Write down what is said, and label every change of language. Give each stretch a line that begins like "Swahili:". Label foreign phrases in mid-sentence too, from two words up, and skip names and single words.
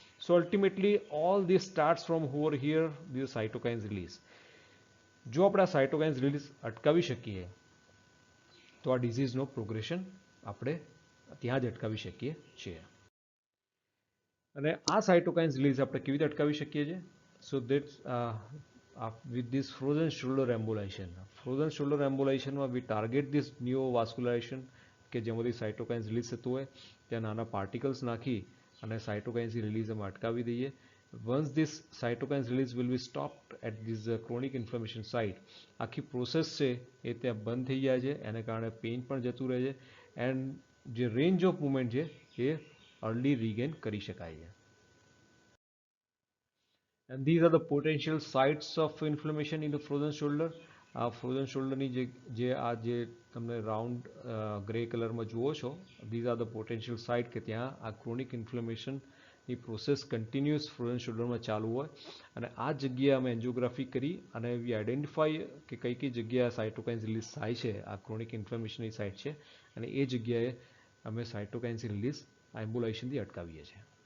English: So ultimately all this starts from over here this cytokines release.
Gujarati: જો આપણે આ
English: cytokines release
Gujarati: અટકાવી શકીએ તો આ ડિઝીઝનો પ્રોગ્રેશન આપણે ત્યાં જ અટકાવી શકીએ છીએ. અને આ
English: cytokines release
Gujarati: આપણે કેવી રીતે અટકાવી શકીએ છીએ?
English: So that's with this frozen shoulder embolization. Frozen shoulder embolization we target this neovascularization
Gujarati: કે જેમાંથી
English: cytokines release
Gujarati: થતું હોય ત્યાં નાના પાર્ટિકલ્સ નાખી અને
English: cytokines release
Gujarati: અમે અટકાવી દઈએ.
English: Once this cytokines release will be stopped at this chronic inflammation site,
Gujarati: આખી પ્રોસેસ છે એ ત્યાં બંધ થઈ જાય છે, એને કારણે પેઇન પણ જતું રહે છે, એન્ડ જે
English: range of movement
Gujarati: છે એ
English: early regain
Gujarati: કરી શકાય છે.
English: And these are the potential sites of inflammation in the frozen shoulder.
Gujarati: આ
English: frozen shoulderની
Gujarati: જે તમને
English: round grey
Gujarati: કલરમાં જુઓ છો,
English: these are the potential site
Gujarati: કે ત્યાં આ
English: chronic inflammationની
Gujarati: પ્રોસેસ
English: continuous frozen shoulderમાં
Gujarati: ચાલુ હોય, અને આ જગ્યાએ અમે એન્જિયોગ્રાફી કરી અને
English: we identify
Gujarati: કે કઈ કઈ જગ્યાએ
English: cytokines release
Gujarati: થાય છે, આ
English: chronic inflammationની
Gujarati: સાઇટ છે, અને એ જગ્યાએ અમે સાયટોકાઇન્સની રિલીઝ આ એમ્બ્યુલાઇઝેશનથી અટકાવીએ છીએ.